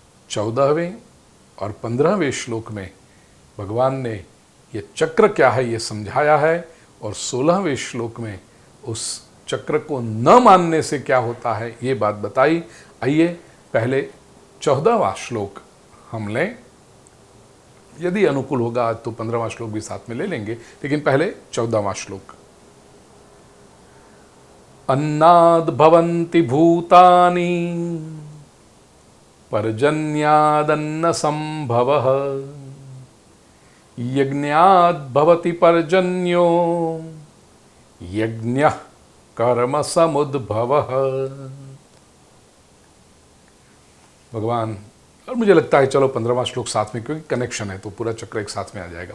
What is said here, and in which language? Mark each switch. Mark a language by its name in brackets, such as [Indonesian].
[Hindi] 14वें और 15वें श्लोक में भगवान ने ये चक्र क्या है ये समझाया है, और 16वें श्लोक में उस चक्र को न मानने से क्या होता है ये बात बताई। आइए पहले 14वां श्लोक हम लें, यदि अनुकूल होगा तो 15वां श्लोक भी साथ में ले लेंगे, लेकिन पहले 14वां श्लोक। [Sanskrit] अन्नाद् भवन्ति भूतानि पर्जन्यादन्न संभवः यज्ञाद् भवति पर्जन्यो यज्ञः कर्म समुद्भवः। [Hindi] भगवान, और मुझे लगता है चलो 15वां श्लोक साथ में, क्योंकि कनेक्शन है तो पूरा चक्र एक साथ में आ जाएगा।